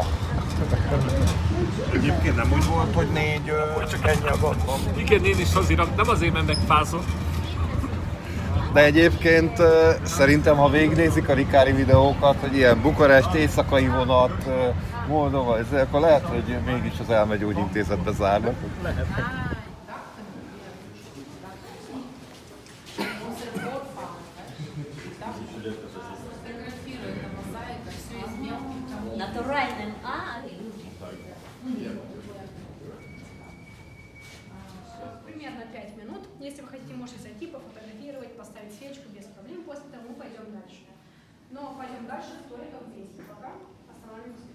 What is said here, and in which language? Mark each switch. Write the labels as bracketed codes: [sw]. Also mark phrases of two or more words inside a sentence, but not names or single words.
[hu] Egyébként nem úgy volt, hogy 4, csak ennyi a gond van. Igen, én is azért, nem azért, mert megfázom. De egyébként szerintem, ha végignézik a Rikári videókat, hogy ilyen Bukarest, éjszakai vonat, Moldova, akkor lehet, hogy mégis az elmegyógyintézetbe zárnak. Lehet. [ru] Натуральным. Примерно 5 минут. Если вы хотите, можете зайти, пофотографировать, поставить свечку без проблем. После того мы пойдем дальше. Но пойдем дальше только здесь. Пока останавливаемся.